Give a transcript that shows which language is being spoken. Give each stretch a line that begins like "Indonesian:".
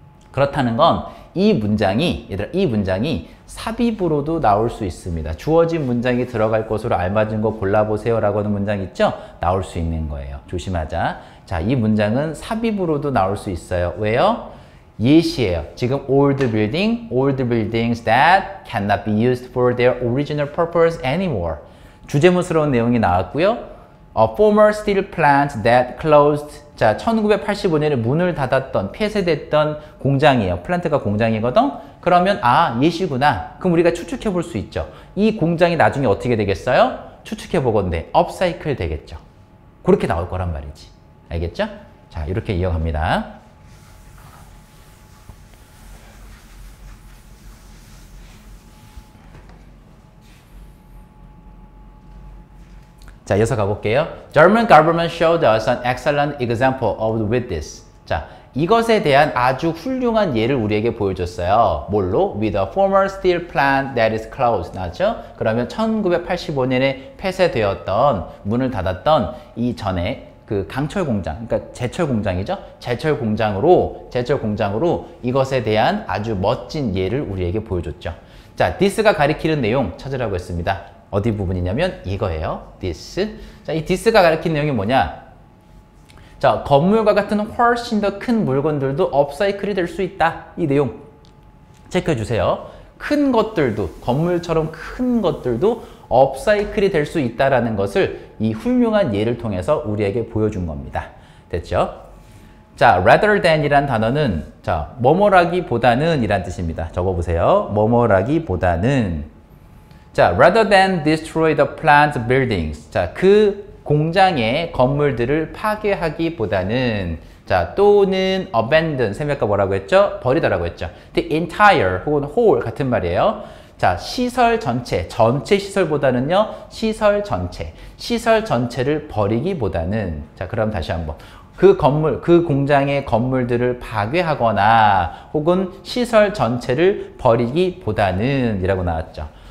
Korean: 그렇다는 건 이 문장이 삽입으로도 나올 수 있습니다. 주어진 문장이 들어갈 것으로 알맞은 거 골라보세요 라고 하는 문장 있죠? 나올 수 있는 거예요. 조심하자. 자, 이 문장은 삽입으로도 나올 수 있어요. 왜요? 예시예요.
English: 지금 old buildings that cannot be used for their original purpose anymore.
Korean: 주제문스러운 내용이 나왔고요.
English: former steel plant that closed.
Korean: 자, 1985년에 문을 닫았던, 폐쇄됐던 공장이에요. 플란트가 공장이거든? 그러면 예시구나. 그럼 우리가 추측해 볼 수 있죠. 이 공장이 나중에 어떻게 되겠어요? 추측해 보건대 업사이클 되겠죠. 그렇게 나올 거란 말이지. 알겠죠? 자, 이렇게 이어갑니다. 자, 이어서 가볼게요.
English: German government showed us an excellent example of with this.
Korean: 자, 이것에 대한 아주 훌륭한 예를 우리에게 보여줬어요. 뭘로?
English: With a former steel plant that is closed.
Korean: 나왔죠? 그러면 1985년에 폐쇄되었던, 문을 닫았던 이 전에 그 강철 공장, 그러니까 제철 공장이죠? 제철 공장으로 이것에 대한 아주 멋진 예를 우리에게 보여줬죠. 자, this가 가리키는 내용 찾으라고 했습니다. 어디 부분이냐면 이거예요. this. 자, 이 this가 가리키는 내용이 뭐냐? 자, 건물과 같은 훨씬 더 큰 물건들도 업사이클이 될 수 있다. 이 내용 체크해 주세요. 큰 것들도, 건물처럼 큰 것들도 업사이클이 될 수 있다는 것을 이 훌륭한 예를 통해서 우리에게 보여준 겁니다. 됐죠? 자, rather than 이란 단어는 자, 뭐뭐라기보다는 이란 뜻입니다. 적어보세요.
English: 뭐뭐라기보다는 자, rather than destroy the plant buildings.
Korean: 자, 그 공장의 건물들을 파괴하기보다는 자, 또는 abandon, 쌤이 뭐라고 했죠? 버리다라고 했죠. The entire 혹은 whole 같은 말이에요. 자, 시설 전체, 전체 시설보다는요, 시설 전체를 버리기보다는 자, 그럼 다시 한번 그 건물, 그 공장의 건물들을 파괴하거나 혹은 시설 전체를 버리기보다는 이라고 나왔죠.